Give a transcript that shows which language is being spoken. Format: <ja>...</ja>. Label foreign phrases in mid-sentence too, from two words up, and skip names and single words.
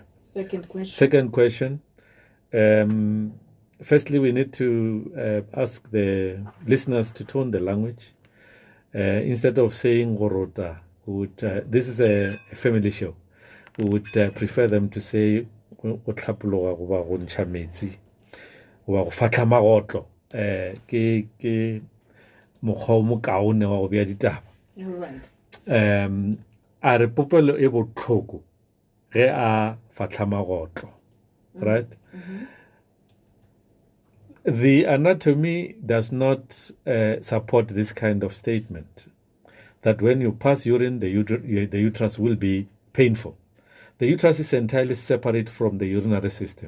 <en>Second question. Firstly, we need to ask the listeners to tone the language. Instead of saying gorota, this is a family show. We would prefer them to say</en> <nso>otlapologa goba go ntsha metsi goba go fatla magotlo ke mokgwa o mokaone wa go bea ditaba. A re popelo e botlhoko ge a fatla magotlo,</nso> <en>right? The anatomy does not support this kind of statement, that when you pass urine, the uterus will be painful. The uterus is entirely separate from the urinary system.</en>